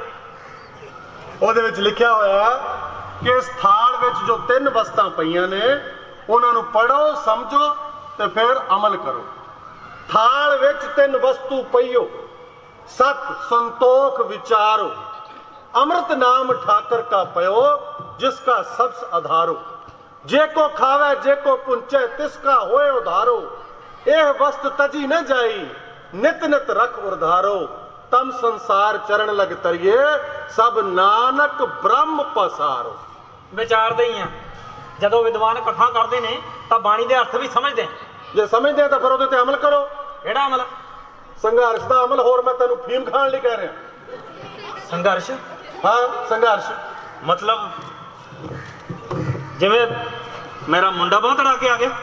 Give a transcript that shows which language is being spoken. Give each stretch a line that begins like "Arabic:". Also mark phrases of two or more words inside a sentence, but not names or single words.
Punjabi: ਉਹਦੇ ਵਿੱਚ ਲਿਖਿਆ ਹੋਇਆ ਕਿ ਇਸ ਥਾਲ ਵਿੱਚ ਜੋ 3 ਵਸਤਾਂ ਪਈਆਂ ਨੇ ਉਹਨਾਂ ਨੂੰ ਪੜ੍ਹੋ, ਸਮਝੋ ਤੇ ਫਿਰ ਅਮਲ ਕਰੋ। ਥਾਲ ਵਿੱਚ 3 ਵਸਤੂ ਪਈਓ, ਸਤ ਸੰਤੋਖ ਵਿਚਾਰੋ, ਅੰਮ੍ਰਿਤ ਨਾਮ ਠਾਕਰ का पयो जिसका सबस आधारो, जे को खावे जे को पुंचे तिसका होए उधारो, एह वस्त तजी न जाई नित नित रख उधारो, तम संसार चरण लग तरिए सब नानक ब्रह्म पसारो। ਵਿਚਾਰਦੇ ਹੀ ਆ, ਜਦੋਂ ਵਿਦਵਾਨ ਕਥਾ ਕਰਦੇ ਨੇ ਤਾਂ ਬਾਣੀ ਦੇ ਅਰਥ ਵੀ ਸਮਝਦੇ। ਜੇ ਸਮਝਦੇ ਆ ਤਾਂ ਫਿਰ ਉਹਦੇ ਤੇ ਅਮਲ ਕਰੋ। ਕਿਹੜਾ ਅਮਲ? ਸੰਘਰਸ਼ ਦਾ ਅਮਲ। ਹੋਰ ਮੈਂ ਤੈਨੂੰ ਫੀਮ ਖਾਣ ਲਈ ਕਹਿ ਰਿਹਾ। ਸੰਘਰਸ਼? ਹਾਂ, ਸੰਘਰਸ਼ ਮਤਲਬ ਜਿਵੇਂ ਮੇਰਾ ਮੁੰਡਾ ਬਾਂਹ ਤੜਾ ਕੇ ਆ ਗਿਆ।